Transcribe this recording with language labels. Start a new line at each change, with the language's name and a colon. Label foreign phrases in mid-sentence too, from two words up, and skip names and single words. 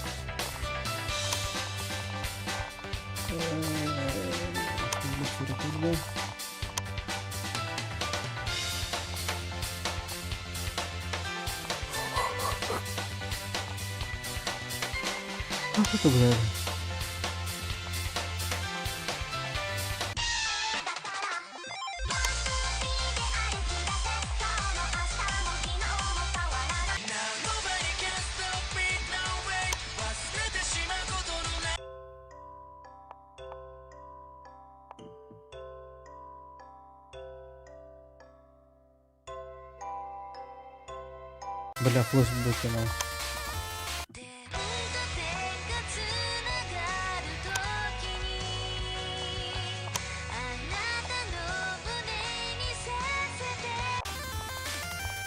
Russian: Быстро. Ах, это блядь.
English: Now nobody can stop me, no way.
Japanese: 忘れてしまうことのない
Russian: Бля, флеш выкинул.
Japanese: 点と点がつながるときにあなたの胸にさせて